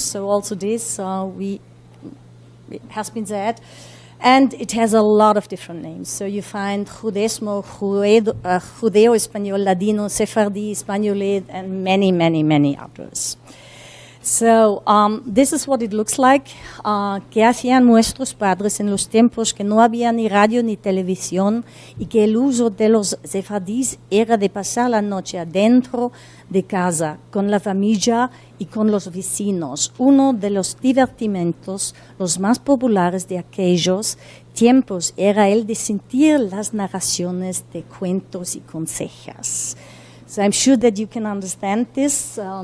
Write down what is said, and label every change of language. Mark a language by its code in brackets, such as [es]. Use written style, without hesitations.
[en] So also this, it has been said. And it has a lot of different names. So you find Judesmo, Judeo-Español, Ladino, Sephardi, Españolid, and many, many, many others. So this is what it looks like. [lad] ¿Qué hacían nuestros padres en los tiempos que no había ni radio ni televisión y que el uso de los sefardíes era de pasar la noche adentro de casa con la familia y con los vecinos? Uno de los divertimentos los más populares de aquellos tiempos era el de sentir las narraciones de cuentos y consejas. [en] So I'm sure that you can understand this.